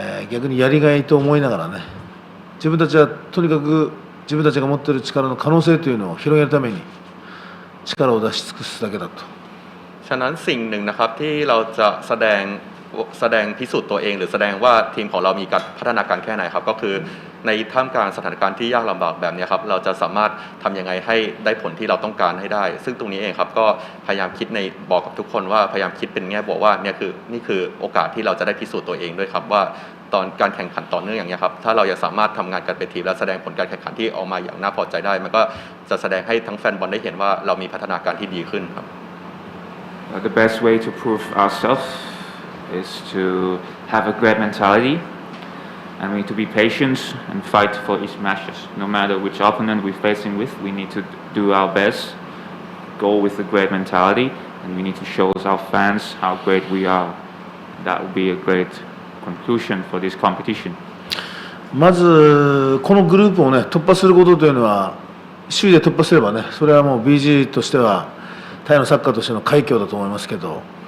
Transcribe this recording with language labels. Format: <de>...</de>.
<ja>逆にやりがいと思いながらね自分たちはとにかく自分たちが持っている力の可能性というのを広げるために力を出し尽くすだけだと。</ja> <th>ฉะนั้นสิ่งหนึ่งนะครับที่เราจะแสดงพิสูจน์ตัวเองหรือแสดงว่าทีมของเรามีการพัฒนาการแค่ไหนครับก็คือในท่ามกลางสถานการณ์ที่ยากลำบากแบบนี้ครับเราจะสามารถทำยังไงให้ได้ผลที่เราต้องการให้ได้ซึ่งตรงนี้เองครับก็พยายามคิดในบอกกับทุกคนว่าพยายามคิดเป็นแง่บวกว่านี่คือโอกาสที่เราจะได้พิสูจน์ตัวเองด้วยครับว่าตอนการแข่งขันต่อเนื่องอย่างนี้ครับถ้าเรายังสามารถทำงานกันเป็นทีมและแสดงผลการแข่งขันที่ออกมาอย่างน่าพอใจได้มันก็จะแสดงให้ทั้งแฟนบอลได้เห็นว่าเรามีพัฒนาการที่ดีขึ้นครับ</th> <en>The best way to prove ourselves is to have a great mentality and we need to be patient and fight for each matches. No matter which opponent we're facing with, we need to do our best, go with a great mentality, and we need to show our fans how great we are. That would be a great conclusion for this competition.</en> <ja>まずこのグループをね突破することというのは首位で突破すればねそれはもう BG としてはタイのサッカーとしての快挙だと思いますけど、</ja>